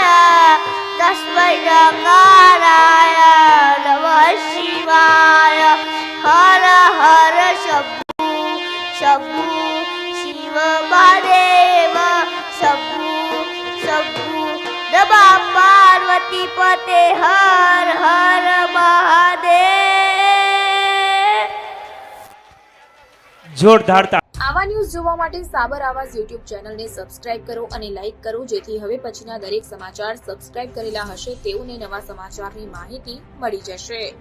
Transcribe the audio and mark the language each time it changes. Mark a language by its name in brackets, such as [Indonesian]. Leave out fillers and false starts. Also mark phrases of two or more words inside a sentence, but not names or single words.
[Sanskrit] तस्मै नकाराय नमः शिवाय हर हर शंभु शंभु शिव महादेव शंभु शंभु नमः पार्वती पते हर हर महादेव। [Gujarati] જોરદાર આવા ન્યૂઝ જોવા માટે સાબર આવાઝ યુટ્યુબ ચેનલને સબસ્ક્રાઇબ કરો અને લાઇક કરો, જેથી હવે પછીના દરેક સમાચાર સબસ્ક્રાઇબ કરેલા હશે તેઓને નવા સમાચારની માહિતી મળી જશે।